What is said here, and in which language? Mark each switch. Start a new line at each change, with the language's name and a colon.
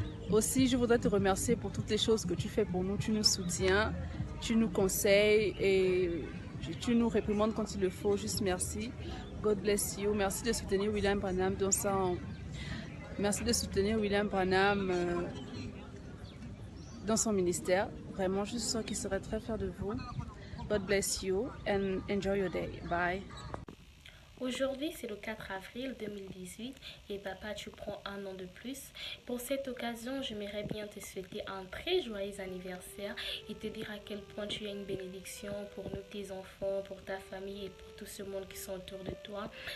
French: Aussi, je voudrais te remercier pour toutes les choses que tu fais pour nous. Tu nous soutiens, tu nous conseilles et tu nous réprimandes quand il le faut. Juste merci.
English: God bless you.
French: Merci de soutenir William Branham dans Merci de soutenir William Branham dans son ministère. Vraiment, je sens qu'il serait très fier de vous.
English: God bless you and enjoy your day. Bye.
French: Aujourd'hui, c'est le 4 avril 2018 et papa, tu prends un an de plus. Pour cette occasion, j'aimerais bien te souhaiter un très joyeux anniversaire et te dire à quel point tu es une bénédiction pour nous, tes enfants, pour ta famille et pour tout ce monde qui sont autour de toi.